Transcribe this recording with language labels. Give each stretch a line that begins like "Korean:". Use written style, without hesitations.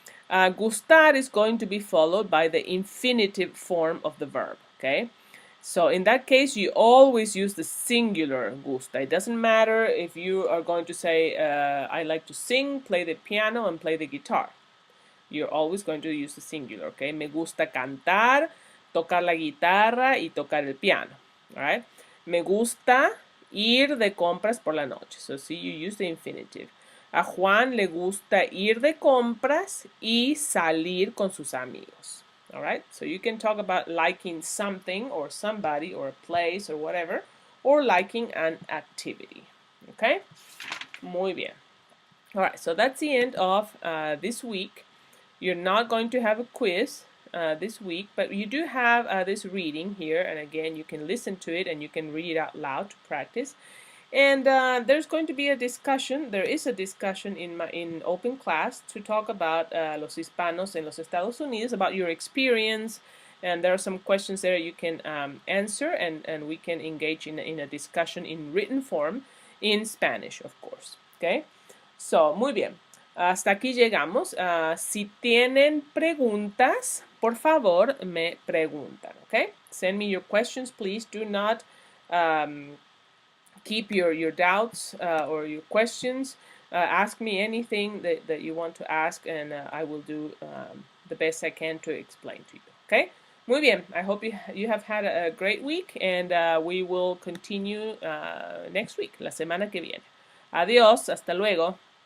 English: Gustar is going to be followed by the infinitive form of the verb, okay? So in that case, you always use the singular gusta. It doesn't matter if you are going to say, I like to sing, play the piano, and play the guitar. You're always going to use the singular, okay?
Spanish: Me gusta cantar, tocar la guitarra y tocar el piano,
English: all right?
Spanish: Me gusta ir de compras por la noche.
English: So see, you use the infinitive.
Spanish: A Juan le gusta ir de compras y salir con sus amigos,
English: all right? So you can talk about liking something or somebody or a place or whatever, or liking an activity, okay?
Spanish: Muy bien.
English: All right, so that's the end of this week. You're not going to have a quiz this week, but you do have this reading here, and again, you can listen to it and you can read it out loud to practice. And there's going to be a discussion. There is a discussion in open class to talk about
Spanish: los hispanos en los Estados Unidos,
English: about your experience, and there are some questions there you can answer, and we can engage in a discussion in written form in Spanish, of course.
Spanish: Okay, so muy bien. Hasta aquí llegamos. Si tienen preguntas, por favor, me preguntan,
English: okay? Send me your questions, please. Do not keep your doubts or your questions. Ask me anything that you want to ask, and I will do the best I can to explain to you, okay?
Spanish: Muy bien.
English: I hope you have had a great week, and we will continue next week,
Spanish: la semana que viene. Adiós. Hasta luego.